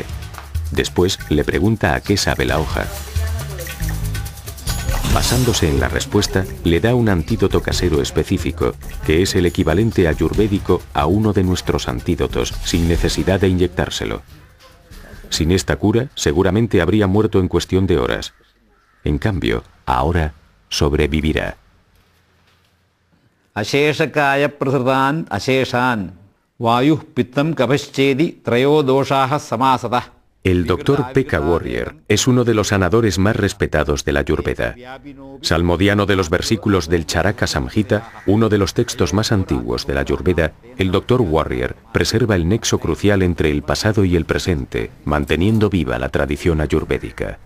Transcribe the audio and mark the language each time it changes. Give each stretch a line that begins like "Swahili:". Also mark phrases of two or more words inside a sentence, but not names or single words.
Spanish: Después le pregunta a qué sabe la hoja. Basándose en la respuesta, le da un antídoto casero específico, que es el equivalente ayurvédico a uno de nuestros antídotos, sin necesidad de inyectárselo. Sin esta cura, seguramente habría muerto en cuestión de horas. En cambio, ahora sobrevivirá.
Sanskrit: अशेषकाय प्रस्र्दन् अशेषान् वायुः पित्तम् कफश्चेदि त्रयो दोषाः समासतः.
Spanish: El doctor Pekka Warrior es uno de los sanadores más respetados de la Ayurveda. Salmodiano de los versículos del Charaka Samhita, uno de los textos más antiguos de la Ayurveda, el doctor Warrior preserva el nexo crucial entre el pasado y el presente, manteniendo viva la tradición ayurvédica.